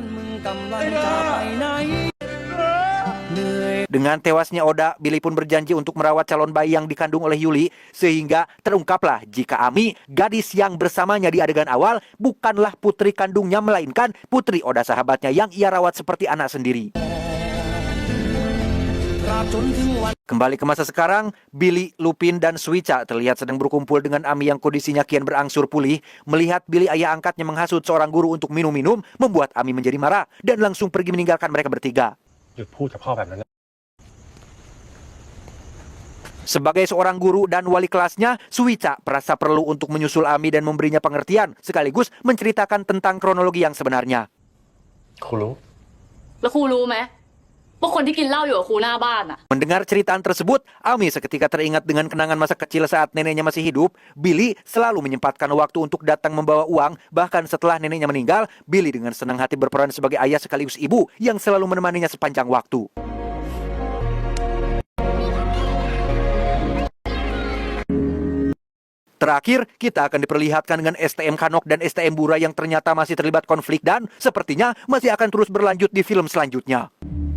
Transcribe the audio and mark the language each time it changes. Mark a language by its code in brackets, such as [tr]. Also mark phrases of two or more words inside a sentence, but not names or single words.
[id] Dengan tewasnya Oda, Billy pun berjanji untuk merawat calon bayi yang dikandung oleh Yuli, sehingga terungkaplah jika Ami, gadis yang bersamanya di adegan awal, bukanlah putri kandungnya, melainkan putri Oda sahabatnya yang ia rawat seperti anak sendiri. Kembali ke masa sekarang, Billy, Lupin, dan Suica terlihat sedang berkumpul dengan Ami yang kondisinya kian berangsur pulih. Melihat Billy ayah angkatnya menghasut seorang guru untuk minum-minum, membuat Ami menjadi marah dan langsung pergi meninggalkan mereka bertiga. [th] หยุดพูดกับพ่อแบบนั้นนะ [id] Sebagai seorang guru dan wali kelasnya, Suica merasa perlu untuk menyusul Ami dan memberinya pengertian, sekaligus menceritakan tentang kronologi yang sebenarnya. [th] ครูรู้ แล้วครูรู้ไหมว่าคนที่กินเหล้าอยู่กับครูหน้าบ้านอะ [id] Mendengar ceritaan tersebut, Ami seketika teringat dengan kenangan masa kecil saat neneknya masih hidup. Billy selalu menyempatkan waktu untuk datang membawa uang, bahkan setelah neneknya meninggal, Billy dengan senang hati berperan sebagai ayah sekaligus ibu yang selalu menemaninya sepanjang waktu. Terakhir, kita akan diperlihatkan dengan STM Kanok dan STM Bura yang ternyata masih terlibat konflik dan sepertinya masih akan terus berlanjut di film selanjutnya.